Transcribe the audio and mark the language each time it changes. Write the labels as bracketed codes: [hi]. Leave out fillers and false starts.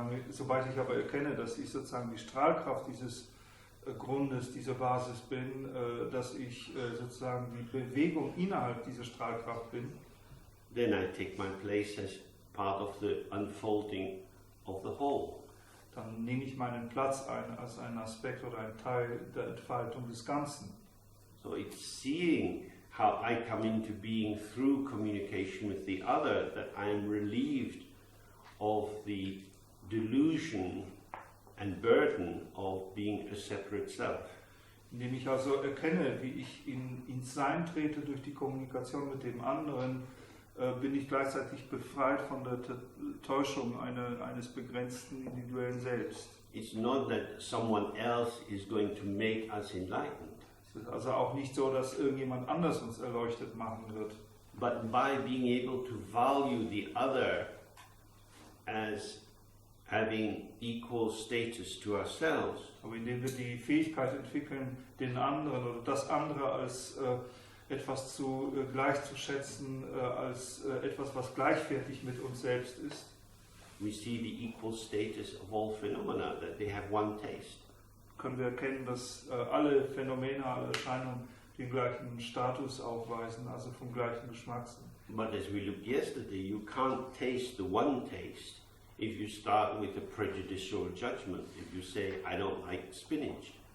[de] Sobald ich aber erkenne, dass ich sozusagen die Strahlkraft dieses Grundes, dieser Basis bin, dass ich sozusagen die Bewegung innerhalb dieser Strahlkraft bin, [en] then I take my place as part of the unfolding of the whole. [de] Dann nehme ich meinen Platz ein als ein Aspekt oder ein Teil der Entfaltung des Ganzen. [en] seeing how I come into being through communication with the other, that I am relieved of the delusion and burden of being a separate self. [de] Indem ich also erkenne, wie ich ins Sein trete durch die Kommunikation mit dem anderen, bin ich gleichzeitig befreit von der Täuschung eines begrenzten individuellen Selbst. [en] It's not that someone else is going to make us enlightened. [de] Es ist also auch nicht so, dass irgendjemand anders uns erleuchtet machen wird. [en] But by being able to value the other as having equal status to ourselves, [de] Aber indem wir die Fähigkeit entwickeln, den anderen oder das andere als etwas gleichzuschätzen, als etwas, was gleichwertig mit uns selbst ist, [en] we see the equal status of all phenomena, that they have one taste. [de] können wir erkennen, dass alle Phänomene, alle Erscheinungen den gleichen Status aufweisen, also vom gleichen Geschmack sind. [en] But as we looked yesterday, you can't taste the one taste if you start with a prejudicial judgment. If you say, I don't like spinach.